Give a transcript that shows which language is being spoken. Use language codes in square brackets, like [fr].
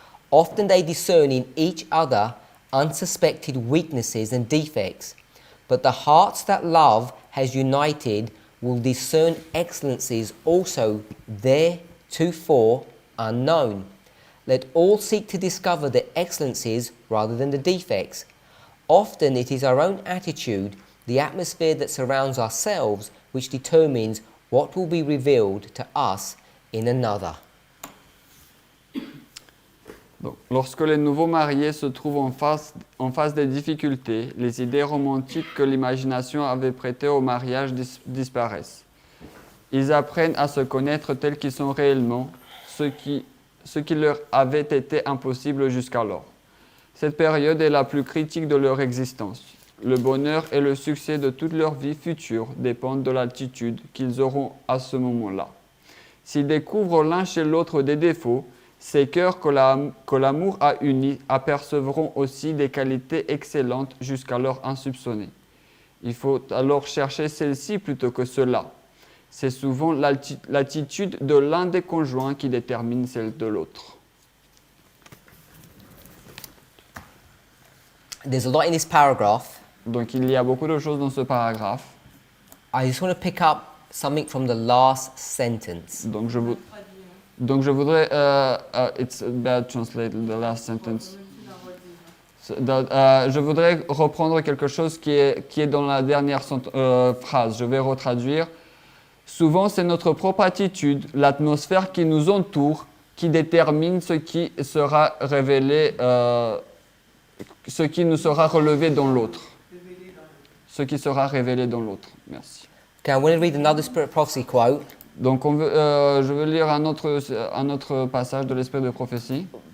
[en] Often they discern in each other unsuspected weaknesses and defects, but the hearts that love has united will discern excellencies also theretofore unknown. Let all seek to discover the excellencies rather than the defects. Often it is our own attitude, the atmosphere that surrounds ourselves, which determines what will be revealed to us in another. [fr] Donc, lorsque les nouveaux mariés se trouvent en face des difficultés, les idées romantiques que l'imagination avait prêtées au mariage disparaissent. Ils apprennent à se connaître tels qu'ils sont réellement, ce qui leur avait été impossible jusqu'alors. Cette période est la plus critique de leur existence. Le bonheur et le succès de toute leur vie future dépendent de l'attitude qu'ils auront à ce moment-là. S'ils découvrent l'un chez l'autre des défauts, ces cœurs que l'amour a unis apercevront aussi des qualités excellentes jusqu'alors insoupçonnées. Il faut alors chercher celle-ci plutôt que cela. C'est souvent l'attitude de l'un des conjoints qui détermine celle de l'autre. [en] There's a lot in this paragraph. [fr] Donc il y a beaucoup de choses dans ce paragraphe. [en] I just want to pick up something from the last sentence. [fr] Donc je voudrais, [en] it's bad translated, the last sentence. [fr] Je voudrais reprendre quelque chose qui est dans la dernière phrase. Je vais retraduire. Souvent, c'est notre propre attitude, l'atmosphère qui nous entoure, qui détermine ce qui sera révélé, ce qui nous sera relevé dans l'autre. Ce qui sera révélé dans l'autre. Merci. [en] Okay, I'm going to read another Spirit Prophecy quote. [fr] Donc, je veux lire un autre passage de l'Esprit de prophétie.